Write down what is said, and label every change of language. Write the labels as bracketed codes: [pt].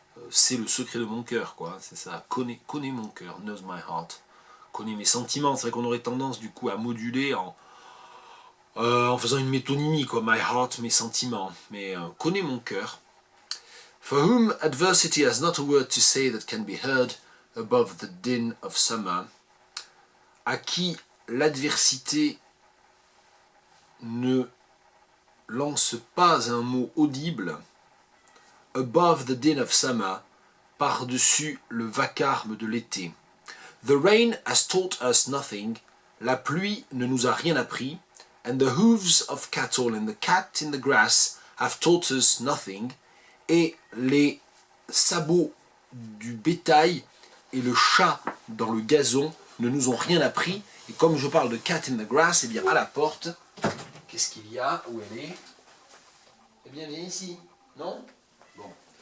[fr] C'est le secret de mon cœur, quoi, c'est ça. Connaît mon cœur, [en] knows my heart. [fr] Connaît mes sentiments. C'est vrai qu'on aurait tendance du coup à moduler en faisant une métonymie, quoi, [en] my heart, [fr] mes sentiments, mais connais mon cœur. [en] For whom adversity has not a word to say that can be heard above the din of summer. [fr] À qui l'adversité ne lance pas un mot audible, [en] above the din of summer, [fr] par-dessus le vacarme de l'été. [en] The rain has taught us nothing, [fr] la pluie ne nous a rien appris. [en] And the hooves of cattle and the cat in the grass have taught us nothing. [fr] Et les sabots du bétail et le chat dans le gazon ne nous ont rien appris. Et comme je parle de [en] cat in the grass, [fr] eh bien à la porte, qu'est-ce qu'il y a? Où elle est? Eh bien, viens ici. Non? Bon.